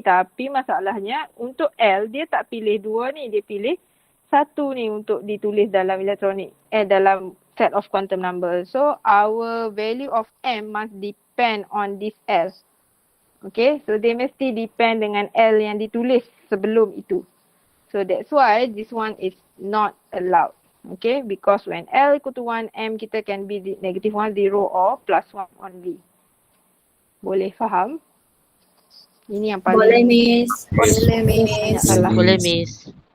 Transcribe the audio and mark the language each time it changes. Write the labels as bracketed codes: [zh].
[ms] Tapi masalahnya untuk L dia tak pilih 2 ni. Dia pilih 1 ni untuk ditulis dalam elektronik. Dalam [en] set of quantum number. So our value of M must depend on this L. [ms] Okay, so dia mesti depend dengan L yang ditulis sebelum itu. [en] So that's why this one is not allowed. Okay, because when L equal to 1, M kita can be negative 1, 0 or plus 1 only. [ms] Boleh faham? Ini yang paling Boleh, Miss. banyak salah. Boleh, Miss.